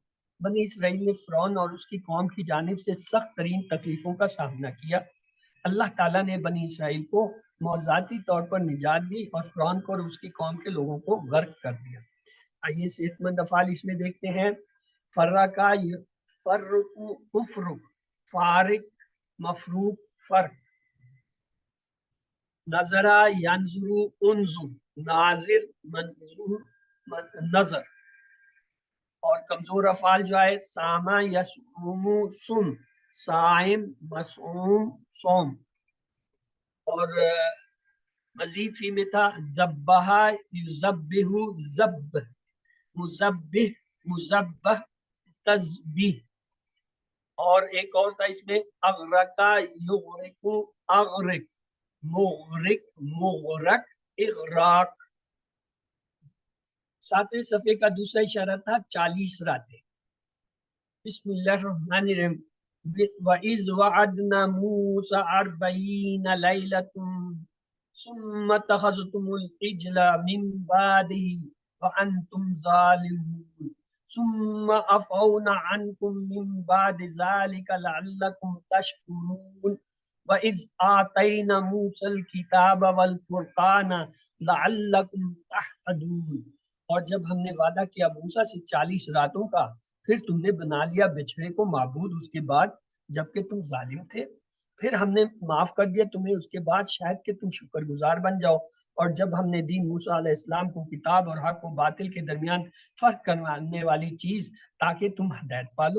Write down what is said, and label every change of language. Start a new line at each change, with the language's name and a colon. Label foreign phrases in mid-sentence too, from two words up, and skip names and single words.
Urdu: بنی اسرائیل نے فرعون اور اس کی قوم کی جانب سے سخت ترین تکلیفوں کا سامنا کیا۔ اللہ تعالیٰ نے بنی اسرائیل کو معجزاتی طور پر نجات دی، اور فرعون کو اور اس کی قوم کے لوگوں کو غرق کر دیا۔ آئیے صحت مند افعال اس میں دیکھتے ہیں،
Arabic: فرقہ فرق افرق فارق مفروق فرق، نظرہ ینظر انظر ناظر منظور نظر،
Urdu: اور کمزور افعال جو
Arabic: ہے سامہ یصوم سم صائم مصوم صوم،
Urdu: اور مزید فی میں تھا
Arabic: ذبح یذبح ذب مذبح مذبح تذبیح،
Urdu: اور ایک اور تھا اس میں
Arabic: اغرق یغرق اغرق مغرق مغرق اغراق۔
Urdu: 7ویں صفحے کا دوسرا اشارہ تھا 40 راتیں۔
Arabic: بسم اللہ الرحمن الرحیم۔ وَإِذْ وَعَدْنَا مُوسَىٰ 40 لَيْلَةً ثُمَّ اتَّخَذْتُمُ الْعِجْلَ مِن بَعْدِهِ وَأَنْتُمْ ظَالِمُونَ ثُمَّ عَفَوْنَا عَنْكُم مِّن بَعْدِ ذَلِكَ لَعَلَّكُمْ تَشْكُرُونَ وَإِذْ آتَيْنَا مُوسَى الْكِتَابَ وَالْفُرْقَانَ لَعَلَّكُمْ تَهْتَدُونَ،
Urdu: اور جب ہم نے وعدہ کیا موسیٰ سے 40 راتوں کا، پھر تم نے بنا لیا بچھڑے کو معبود اس کے بعد جبکہ تم ظالم تھے، پھر ہم نے معاف کر دیا تمہیں اس کے بعد شاید کہ تم شکر گزار بن جاؤ، اور جب ہم نے دی موسیٰ
Arabic: علیہ السلام
Urdu: کو کتاب اور حق و باطل کے درمیان فرق کروانے والی چیز تاکہ تم ہدایت پالو۔